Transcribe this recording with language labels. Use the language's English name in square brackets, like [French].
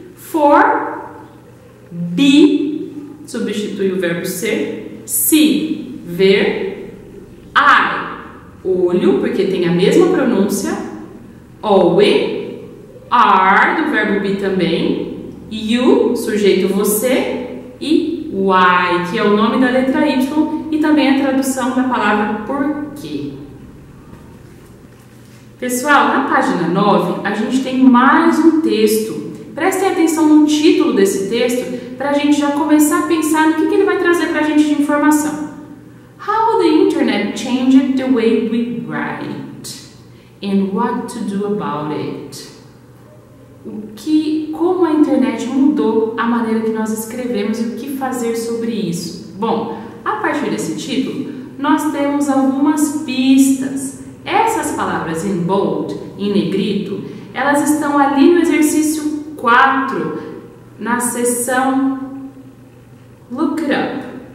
[Portuguese] For, be, substitui o verbo ser, see, ver, eye, olho, porque tem a mesma pronúncia, always, are, do verbo be também, you, sujeito você, e why, que é o nome da letra Y e também a tradução da palavra porquê. Pessoal, na página 9, a gente tem mais um texto. Prestem atenção no título desse texto para a gente já começar a pensar no que ele vai trazer para a gente de informação. [English] How the internet changed the way we write and what to do about it. [Portuguese] Como a internet mudou a maneira que nós escrevemos e o que fazer sobre isso. Bom, a partir desse título, nós temos algumas pistas. Essas palavras em bold, em negrito, elas estão ali no exercício 4, na seção Look It Up.